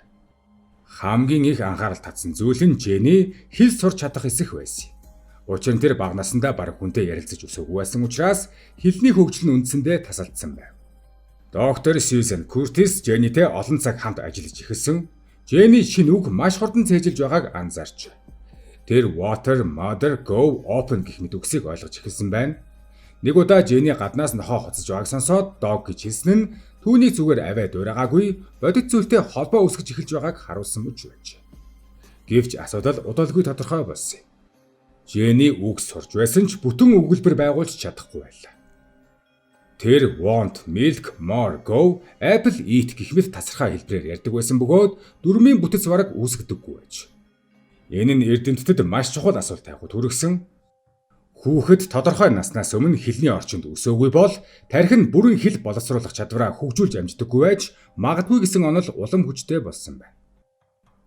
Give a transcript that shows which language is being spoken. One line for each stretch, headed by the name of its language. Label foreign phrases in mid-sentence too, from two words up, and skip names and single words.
Mongolian: Хамгийн их анхаарал татсан зүйл нь Женни хэл сурч чадах эсэх байсан юм. Учир нь тэр бага насндаа бараг хүнтэй ярилцаж өсөөгүй байсан учраас хэлний хөгжил нь үндсэндээ тасалдсан байв. Доктор Сьюзен Куртис Женнитэй олон цаг хамт ажиллаж эхэлсэн. Женни шинэ үг маш хурдан цээжилж байгааг анзаарч. Тэр
English: water, mother, go, open
Mongolian: гэх мэт үгсийг ойлгож эхэлсэн байна. Нэг удаа Женни гаднаас нохоо хоцож байгааг сонсоод dog гэж хэлсэн нь түүний зүгээр аваа дуурайгаагүй бодит зүйлтэй холбоо үүсгэж эхэлж байгааг харуулсан мөч байж. Гэвч асуудал удалгүй тодорхой болсон юм. Женни үг сурч байсан ч бүтэн өгүүлбэр байгуулж чадахгүй байлаа. Тэр
English: want, milk, more, go, apple, eat
Mongolian: гэх мэт тасархай хэлбэрээр ярьдаг байсан бөгөөд дөрмийн бүтэц бараг үүсгдэггүй байж. Энэ нь эрдэмтэд маш чухал асуулт тавихад хүргэсэн. Хүүхэд тодорхой наснаас өмнө хэлний орчинд өсөөгүй бол тарих нь бүрэн хэл боловсруулах чадвараа хөгжүүлж амждаггүй байж магадгүй гэсэн онол улам хүчтэй болсон байна.